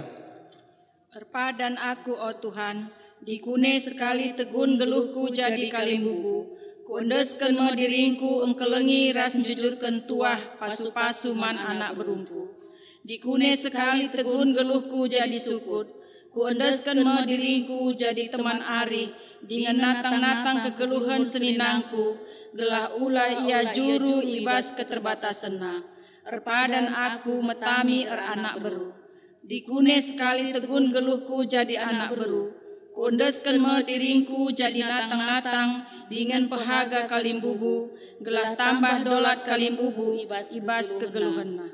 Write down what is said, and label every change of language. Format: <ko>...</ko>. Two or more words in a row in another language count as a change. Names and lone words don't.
<btx>Perpadan aku o Tuhan, dikune sekali tegun geluhku jadi kalimbubu, kuendeskan mo diringku engkelengi ras jujurkan tuah pasu-pasu man anak berumpu. Dikune sekali tegun geluhku jadi sukut, kuendeskan mo diriku jadi teman ari, dengan natang-natang kegeluhan seninangku, gelah ulah ia juru ibas keterbatasanna. Erpadan aku metami anak beru, dikune sekali tegun geluhku jadi anak beru, kuendeskan mo diriku jadi natang-natang, dengan pehaga kalimbubu, gelah tambah dolat kalimbubu ibas kegeluhanna.</btx>